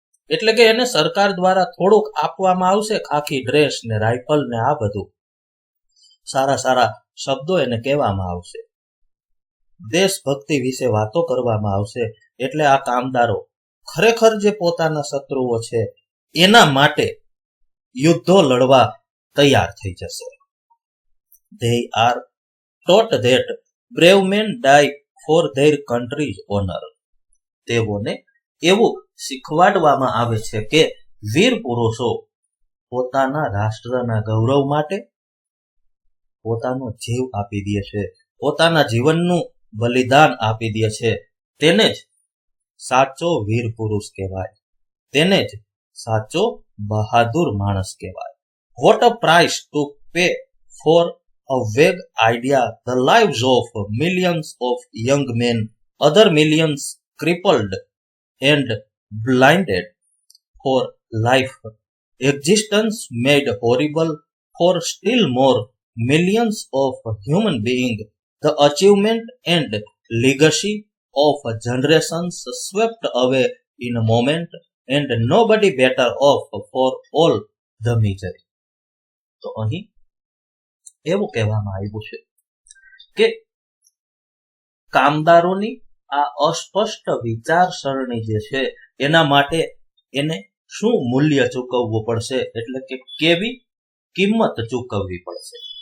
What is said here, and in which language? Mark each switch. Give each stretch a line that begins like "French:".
Gujarati: એટલે કે એને સરકાર દ્વારા થોડુંક આપવામાં આવશે, ખાખી ડ્રેસ ને રાઇફલ ને આ બધું સારા સારા શબ્દો એને કહેવામાં આવશે, દેશભક્તિ વિશે વાતો કરવામાં આવશે. એટલે આ કામદારો ખરેખર જે પોતાના શત્રુઓ છે એના માટે યુદ્ધો લડવા તૈયાર થઈ જશે.
English: They are taught that brave men die for their country's honor.
Gujarati: તેઓને એવું શીખવાડવામાં આવે છે કે વીર પુરુષો પોતાના રાષ્ટ્રના ગૌરવ માટે પોતાનો જીવ આપી દે છે, પોતાના જીવનનું બલિદાન આપી દે છે. તેને જ સાચો વીર પુરુષ કહેવાય, તેને જ સાચો બહાદુર માણસ કહેવાય.
English: What a price to pay for a vague idea the lives of millions of young men, other millions crippled and blinded for life, existence made horrible for still more millions of human beings, the achievement and legacy of generations swept away in a moment, and nobody better off for all the misery.
Gujarati: તો અહીં એવું કહેવામાં આવ્યું છે કે કામદારોની આ અસ્પષ્ટ વિચારસરણી જે છે એના માટે એને શું મૂલ્ય ચૂકવવું પડશે, એટલે કે કેવી કિંમત ચૂકવવી પડશે.